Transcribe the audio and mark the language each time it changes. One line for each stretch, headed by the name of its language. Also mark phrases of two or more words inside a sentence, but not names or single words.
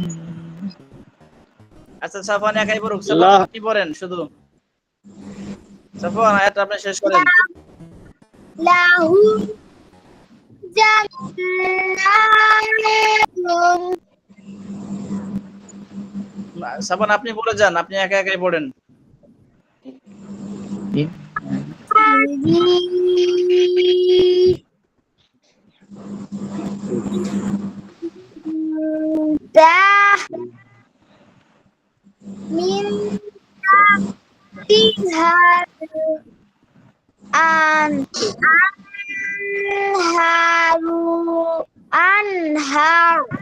Bangla: আচ্ছা সাফওয়ান একাই পড়ুক, সাফওয়ান আপনি পড়েন শুধু, সাফওয়ান আয়াতটা আপনি শেষ করেন।
Arabic: لهم جنةٌ
Bangla: সাফওয়ান আপনি বলে যান, আপনি একা একাই পড়েন।
Arabic: من تحتها أنهار